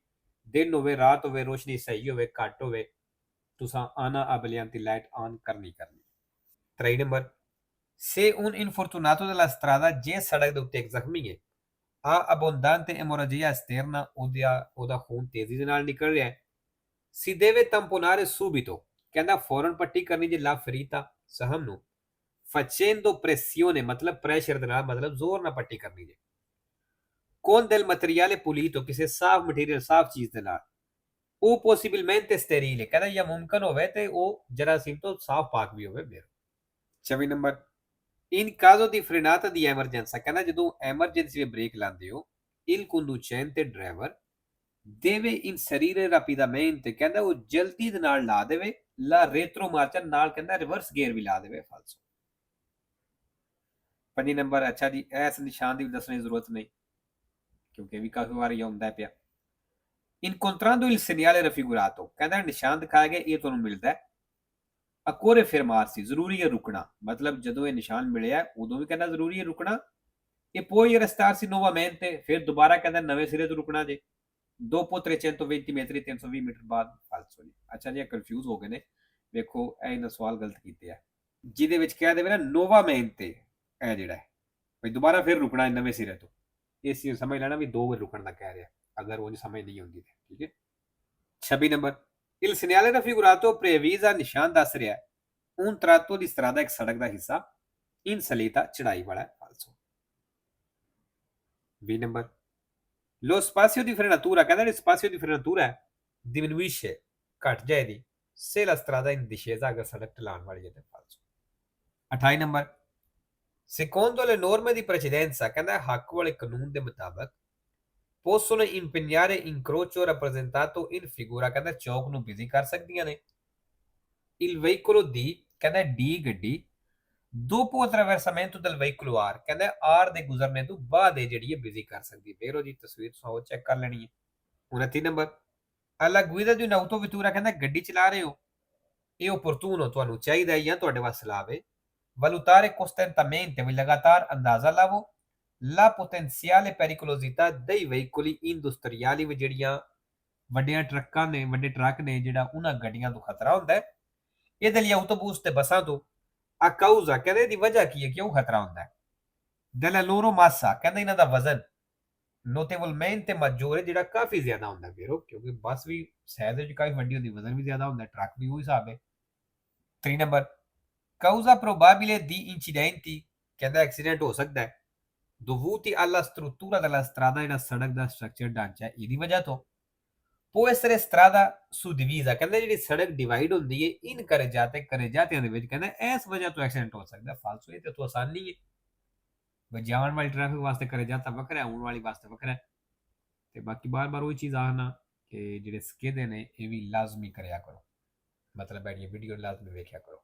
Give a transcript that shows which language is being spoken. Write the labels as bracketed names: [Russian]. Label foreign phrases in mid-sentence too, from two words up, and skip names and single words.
[Punjabi] ਦਿਨ ਹੋਵੇ ਰਾਤ ਹੋਵੇ ਰੋਸ਼ਨੀ ਸਹੀ ਹੋਵੇ ਘੱਟ ਹੋਵੇ ਤੁਸੀਂ ਆਨਾ abbaglianti ਲਾਈਟ ਆਨ ਕਰਨੀ। [Italian] 23 ਨੰਬਰ Se un infortunato della strada, [Punjabi] ਜੇ ਸੜਕ ਦੇ ਉੱਤੇ ਇੱਕ ਜ਼ਖਮੀ ਹੈ [Italian] ha abbondante emorragia esterna, [Punjabi] ਉਹਦਾ ਖੂਨ ਤੇਜ਼ੀ ਦੇ ਨਾਲ ਨਿਕਲ ਰਿਹਾ ਹੈ [Italian] si deve tamponare subito, [Punjabi] ਕਹਿੰਦਾ ਫੌਰਨ ਪੱਟੀ ਕਰਨੀ ਜੇ [Italian] la ferita [Punjabi] ਸਹਮ ਨੂੰ [Italian] facendo pressione, [Punjabi] ਮਤਲਬ ਪ੍ਰੈਸ਼ਰ ਦੇ ਨਾਲ ਮਤਲਬ ਜ਼ੋਰ ਨਾਲ ਪੱਟੀ ਕਰਨੀ ਜੇ [Italian] con del materiale pulito, [Punjabi] ਕਿਸੇ ਸਾਫ਼ ਮਟੀਰੀਅਲ ਸਾਫ਼ ਚੀਜ਼ ਦੇ ਨਾਲ ਉਹ [Italian] possibilmente sterile, [Punjabi] ਕਹਿੰਦਾ ਜਾਂ ਮੁਮਕਨ ਹੋਵੇ ਤੇ ਉਹ ਜਰਾਸੀਮ ਤੋਂ ਸਾਫ਼ ਪਾਕ ਵੀ ਹੋਵੇ ਮੇਰਾ। [Italian] 24 ਨੰਬਰ In caso di frenata di emergenza, [Punjabi] ਕਹਿੰਦਾ ਜਦੋਂ ਐਮਰਜੈਂਸੀ ਵਿੱਚ ਬ੍ਰੇਕ ਲਾਉਂਦੇ ਹੋ [Italian] il conducente driver deve inserire rapidamente, [Punjabi] ਕਹਿੰਦਾ ਉਹ ਜਲਦੀ ਦੇ ਨਾਲ ਲਾ ਦੇਵੇ [Italian] la retromarcia, [Punjabi] ਨਾਲ ਕਹਿੰਦਾ [English] reverse gear [Punjabi] ਵੀ ਲਾ ਦੇਵੇ ਫਾਲਸੋ। 5 ਨੰਬਰ ਅੱਛਾ ਜੀ ਇਸ ਨਿਸ਼ਾਨ ਦੀ ਵੀ ਦੱਸਣ ਦੀ ਜ਼ਰੂਰਤ ਨਹੀਂ ਕਿਉਂਕਿ ਵੀ ਕਾਫੀ ਵਾਰ ਆਉਂਦਾ ਪਿਆ [Italian] incontrando il segnale raffigurato, [Punjabi] ਕਹਿੰਦਾ ਨਿਸ਼ਾਨ ਦਿਖਾਇਆ ਗਿਆ ਇਹ ਤੁਹਾਨੂੰ ਮਿਲਦਾ ਹੈ [Italian] occorre fermarsi, [Punjabi] ਜ਼ਰੂਰੀ ਹੈ ਰੁਕਣਾ, ਮਤਲਬ ਜਦੋਂ ਇਹ ਨਿਸ਼ਾਨ ਮਿਲਿਆ ਉਦੋਂ ਵੀ ਕਹਿੰਦਾ ਜ਼ਰੂਰੀ ਹੈ ਰੁਕਣਾ [Italian] e poi restarsi nuovamente, [Punjabi] ਫਿਰ ਦੁਬਾਰਾ ਕਹਿੰਦਾ ਨਵੇਂ ਸਿਰੇ ਤੋਂ ਰੁਕਣਾ ਜੇ [Italian] dopo 320 metri, [Punjabi] 320 ਮੀਟਰ ਬਾਅਦ ਫਾਲਸੋ ਜੀ। ਅੱਛਾ ਜੀ ਕਨਫਿਊਜ਼ ਹੋ ਗਏ ਨੇ ਵੇਖੋ ਇਹ ਇਹਨਾਂ ਸਵਾਲ ਗਲਤ ਕੀਤੇ ਆ ਜਿਹਦੇ ਵਿੱਚ ਕਹਿ ਦੇਵੇ ਨਾ nuovamente, ਇਹ ਜਿਹੜਾ ਹੈ ਵੀ ਦੁਬਾਰਾ ਫਿਰ ਰੁਕਣਾ ਨਵੇਂ ਸਿਰੇ ਤੋਂ, ਇਸ ਚੀਜ਼ ਸਮਝ ਲੈਣਾ ਵੀ 2 ਵਾਰ ਰੁਕਣ ਦਾ ਕਹਿ ਰਿਹਾ ਅਗਰ ਉਹ ਸਮਝ ਨਹੀਂ ਆਉਂਦੀ ਤੇ ਠੀਕ ਹੈ। [Italian] 26 ਨੰਬਰ Il segnale raffigurato previsa, ਨਿਸ਼ਾਨ ਦੱਸ ਰਿਹਾ un tratto di strada, [Punjabi] ਇੱਕ ਸੜਕ ਦਾ ਹਿੱਸਾ in salita, ਚੜਾਈ ਵਾਲਾ ਫਾਲਸੋ। [Italian] 20 ਨੰਬਰ Lo spazio di frenatura, [Punjabi] ਕਹਿੰਦਾ ਜਿਹੜਾ [Italian] spazio di frenatura ਹੈ diminuisce, [Punjabi] ਘਟ ਜਾਏਗੀ [Italian] se la strada in discesa, [Punjabi] ਅਗਰ ਸੜਕ ਢਲਾਣ ਵਾਲੀ ਹੈ ਤੇ ਫਾਲਸੋ। [Italian] 28 ਨੰਬਰ Secondo le norme di precedenza, [Punjabi] ਕਹਿੰਦਾ ਹੱਕ ਵਾਲੇ ਕਾਨੂੰਨ ਦੇ ਮੁਤਾਬਕ [Italian] possono impegnare incrocio rappresentato in figura, [Punjabi] ਕਹਿੰਦਾ ਚੌਕ ਨੂੰ ਬਿਜ਼ੀ ਕਰ ਸਕਦੀਆਂ ਨੇ [Italian] il veicolo D, [Punjabi] ਕਹਿੰਦਾ D ਗੱਡੀ [Italian] dopo attraversamento del veicolo R, [Punjabi] ਕਹਿੰਦਾ R ਦੇ ਗੁਜ਼ਰਨੇ ਤੋਂ ਬਾਅਦ ਇਹ ਜਿਹੜੀ ਹੈ ਬਿਜ਼ੀ ਕਰ ਸਕਦੀ ਹੈ ਫੇਰ ਜੀ ਤਸਵੀਰ ਸੋ ਚੈੱਕ ਕਰ ਲੈਣੀ ਹੈ। [Italian] 29 ਨੰਬਰ alla guida di un'autovettura, [Punjabi] ਕਹਿੰਦਾ ਗੱਡੀ ਚਲਾ ਰਹੇ ਹੋ ਇਹ opportuno, ਤੁਹਾਨੂੰ ਚਾਹੀਦਾ ਹੈ ਜਾਂ ਤੁਹਾਡੇ ਵਾਸਤੇ ਸਲਾਹ ਹੈ [Italian] valutare costantemente, [Punjabi] ਵੀ ਲਗਾਤਾਰ ਅੰਦਾਜ਼ਾ ਲਾਵੋ [Italian] la potenziale pericolosità dei veicoli industriali, [Punjabi] ਵੀ ਜਿਹੜੀਆਂ ਵੱਡੀਆਂ ਟਰੱਕਾਂ ਨੇ ਵੱਡੇ ਟਰੱਕ ਨੇ ਜਿਹੜਾ ਉਹਨਾਂ ਗੱਡੀਆਂ ਤੋਂ ਖਤਰਾ ਹੁੰਦਾ ਹੈ ਇਹਦੇ ਲਈ ਆਟੋਬੂਸ ਤੇ ਬੱਸਾਂ ਤੋਂ [Italian] a causa, [Punjabi] ਕਹਿੰਦੇ ਇਹਦੀ ਵਜ੍ਹਾ ਕੀ ਹੈ ਕਿਉਂ ਖਤਰਾ ਹੁੰਦਾ ਹੈ [Italian] della loro massa, [Punjabi] ਕਹਿੰਦੇ ਇਹਨਾਂ ਦਾ ਵਜ਼ਨ [Italian] notevolmente maggiore, [Punjabi] ਜਿਹੜਾ ਕਾਫੀ ਜ਼ਿਆਦਾ ਹੁੰਦਾ ਵੀਰੋ ਕਿਉਂਕਿ ਬੱਸ ਵੀ ਸਾਈਜ਼ ਵਿੱਚ ਕਾਫੀ ਵੱਡੀ ਹੁੰਦੀ ਵਜ਼ਨ ਵੀ ਜ਼ਿਆਦਾ ਹੁੰਦਾ ਟਰੱਕ ਵੀ ਉਹ ਹਿਸਾਬ ਹੈ। [Italian] 3 ਨੰਬਰ causa probabile di incidenti, [Punjabi] ਕਹਿੰਦਾ ਐਕਸੀਡੈਂਟ ਹੋ ਸਕਦਾ ਹੈ [Italian] dovuti alla struttura della strada, [Punjabi] ਜਿਹੜਾ ਸੜਕ ਦਾ ਸਟਰਕਚਰ ਢਾਂਚਾ ਹੈ ਇਹਦੀ ਵਜ੍ਹਾ ਤੋਂ [Italian] può essere strada suddivisa, [Punjabi] ਕਹਿੰਦਾ ਜਿਹੜੀ ਸੜਕ ਡਿਵਾਈਡ ਹੁੰਦੀ ਹੈ ਇਨ ਕਰੇਜਾਤਿਆਂ ਦੇ ਵਿੱਚ ਕਹਿੰਦਾ ਇਸ ਵਜ੍ਹਾ ਤੋਂ ਐਕਸੀਡੈਂਟ ਹੋ ਸਕਦਾ ਫਾਲਸੋ, ਇਹ ਤੇ ਤੋਂ ਆਸਾਨ ਨਹੀਂ ਹੈ ਜਾਣ ਵਾਲੀ ਟ੍ਰੈਫਿਕ ਵਾਸਤੇ ਕਰੇਜਾਤਾ ਵੱਖਰਾ ਆਉਣ ਵਾਲੀ ਵਾਸਤੇ ਵੱਖਰਾ ਤੇ ਬਾਕੀ ਬਾਰ-ਬਾਰ ਉਹੀ ਚੀਜ਼ ਆਣਾ ਕਿ ਜਿਹੜੇ ਸਿੱਖਦੇ ਨੇ ਇਹ ਵੀ ਲਾਜ਼ਮੀ ਕਰਿਆ ਕਰੋ, ਮਤਲਬ ਹੈ ਇਹ ਵੀਡੀਓ ਲਾਜ਼ਮੀ ਵੇਖਿਆ ਕਰੋ।